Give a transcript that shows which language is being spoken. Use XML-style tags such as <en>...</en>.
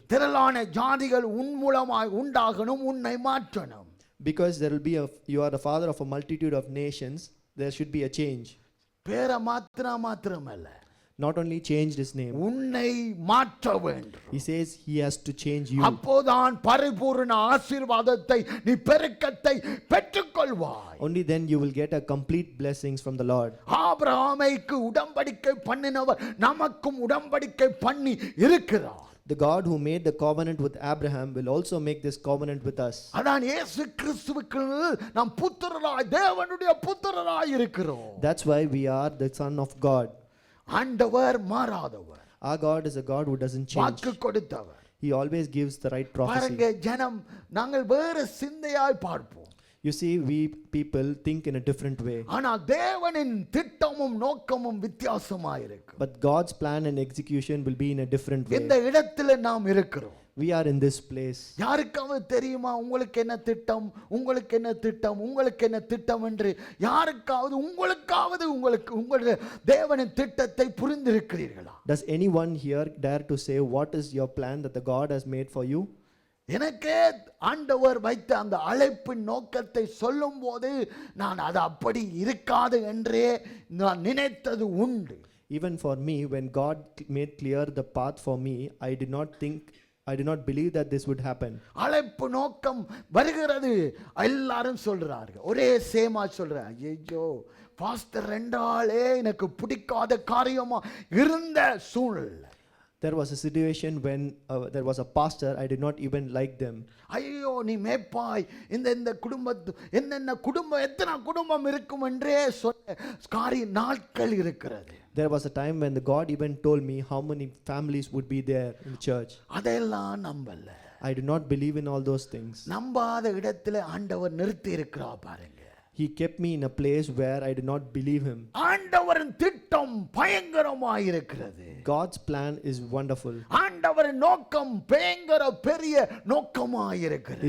<ta>திரளான ஜாதிகள் உன் மூலமாய் உண்டாகணும், உன்னை மாற்றணும்.</ta> <en>Because you are the father of a multitude of nations, there should be a change.</en> <ta>பேரை மாத்திரமல்ல,</ta> <en>Not only changed his name,</en> <ta>உன்னை மாற்ற வேண்டும்.</ta> <en>he says he has to change you.</en> <ta>அப்போதான் பரிபூர்ண ஆசீர்வாதத்தை நீ பெருக்கத்தை பெற்றுக்கொள்வாய்.</ta> <en>Only then you will get a complete blessings from the Lord.</en> <ta>ஆபிரகாமுக்கு உடன்படிக்கை பண்ணினவர் நமக்கும் உடன்படிக்கை பண்ணி இருக்கிறார்.</ta> <en>The God who made the covenant with Abraham will also make this covenant with us.</en> <ta>அதான் இயேசு கிறிஸ்துவுக்குள் நாம் புத்திரராய், தேவனுடைய புத்திரராய் இருக்கிறோம்.</ta> <en>That's why we are the son of God.</en> <ta>ஆண்டவர் மாறாதவர்.</ta> <en>Our God is a God who doesn't change.</en> <ta>வாக்கு கொடுத்தவர்.</ta> <en>He always gives the right prophecy.</en> <ta>பாருங்க, ஜனம் நாங்கள் வேறு சிந்தையாய் பார்ப்போம்.</ta> <en>You see, we people think in a different way.</en> <ta>ஆனா தேவனின் திட்டமும் நோக்கமும் வித்தியாசமாய் இருக்கு.</ta> <en>But God's plan and execution will be in a different way.</en> <ta>இந்த இடத்துல நாம் இருக்கிறோம்.</ta> <en>We are in this place.</en> <ta>யாருக்காவது தெரியுமா உங்களுக்கு என்ன திட்டம், உங்களுக்கு என்ன திட்டம், உங்களுக்கு என்ன திட்டம் என்று? யாருக்காவது உங்களுடைய தேவனின் திட்டத்தை புரிந்திருக்கிறீர்களா?</ta> <en>Does anyone here dare to say what is your plan that the God has made for you?</en> <ta>எனக்கே ஆண்டவர் வைத்த அந்த அழைப்பின் நோக்கத்தை சொல்லும் போது நான் அது அப்படி இருக்காது என்றே நான் நினைத்தது உண்டு.</ta> <en>Even for me, when God made clear the path for me, I did not believe that this would happen.</en> <ta>அழைப்பு நோக்கம் வருகிறது, எல்லாரும் சொல்றார்கள், ஒரே சேமா சொல்றாங்க, ஐயோ பாஸ்டர் ரெண்டாளே எனக்கு பிடிக்காத காரியமா இருந்த சூழ்நிலை.</ta> <en>There was a situation when there was a pastor, I did not even like them.</en> <ta>ஐயோ நீ மேப்பாய், இந்த குடும்பத்து என்னென்ன குடும்பம், எத்தனை குடும்பம் இருக்கும் என்றே சொன்ன காரிய நாட்கள் இருக்கிறது.</ta> <en>There was a time when the God even told me how many families would be there in the church.</en> <ta>அதெல்லாம் நம்பல.</ta> <en>I do not believe in all those things.</en> <ta>நம்பாத இடத்துல ஆண்டவர் நிறுத்தி இருக்கிறார் பாருங்க.</ta> <en>He kept me in a place where I did not believe him.</en> <ta>ஆண்டவரின் திட்டம் பயங்கரமாயிருக்கிறது.</ta> <en>God's plan is wonderful.</en> <ta>ஆண்டவரின் நோக்கம் பயங்கர பெரிய நோக்கமாயிருக்கிறது.</ta>